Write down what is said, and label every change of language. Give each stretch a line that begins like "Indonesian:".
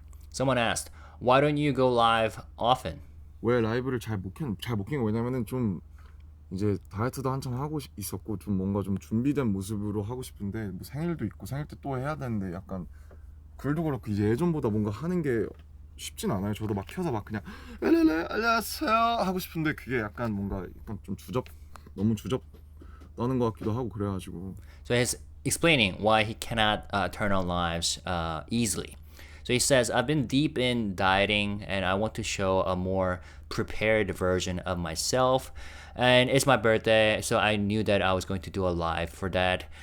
English: Someone asked, "Why don't you go live often?"
Korean: 왜 라이브를 잘못 킨 거 왜냐면은 좀 이제 다이어트도 한창 하고 있었고 좀 뭔가 좀 준비된 모습으로 하고 싶은데 뭐 생일도 있고 생일 때 또 해야 되는데 약간 글도 그렇고 이제 예전보다 뭔가 하는 게 쉽진 않아요. 저도 막 켜서 막 그냥 안녕하세요 하고 싶은데 그게 약간 뭔가 약간 좀 너무 주접 떠는 것 같기도 하고 그래가지고.
English: So he's explaining why he cannot turn on lives easily. So he says, I've been deep in dieting and I want to show a more prepared version of myself. And it's my birthday, so I knew that I was going to do a live for that.